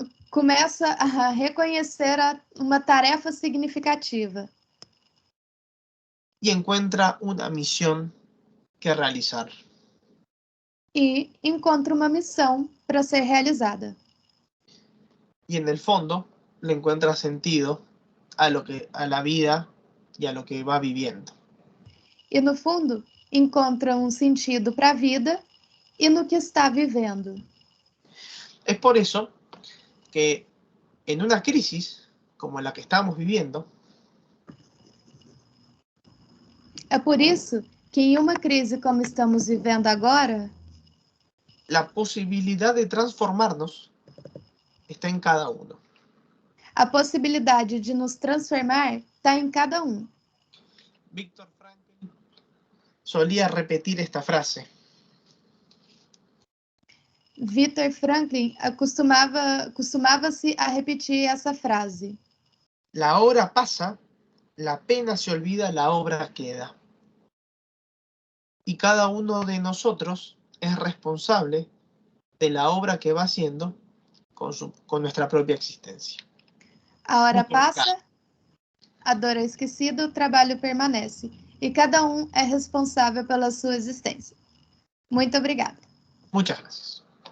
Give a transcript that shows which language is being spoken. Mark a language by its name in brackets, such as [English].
[Portuguese] começa a reconhecer uma tarefa significativa. [Spanish] Y encuentra una misión que realizar. [Portuguese] E encontra uma missão para ser realizada. [Spanish] Y en el fondo le encuentra sentido a la vida y a lo que va viviendo. [Portuguese] E no fundo, encontra um sentido para a vida e no que está vivendo. [Spanish] Es por eso que en una crisis como la que estamos viviendo, [Portuguese] É por isso que em uma crise como estamos vivendo agora, [Spanish] la posibilidad de transformarnos está en cada uno. [Portuguese] a possibilidade de nos transformar está em cada um. [Spanish] Viktor Frankl solía repetir esta frase. [Portuguese] Viktor Frankl costumava-se a repetir essa frase. [Spanish] La hora pasa, la pena se olvida, la obra queda. Y cada uno de nosotros es responsable de la obra que va haciendo con nuestra propia existencia. [Portuguese] A hora passa, a dor é esquecida, o trabalho permanece. E cada um é responsável pela sua existência. Muito obrigada. [Spanish] Muchas gracias.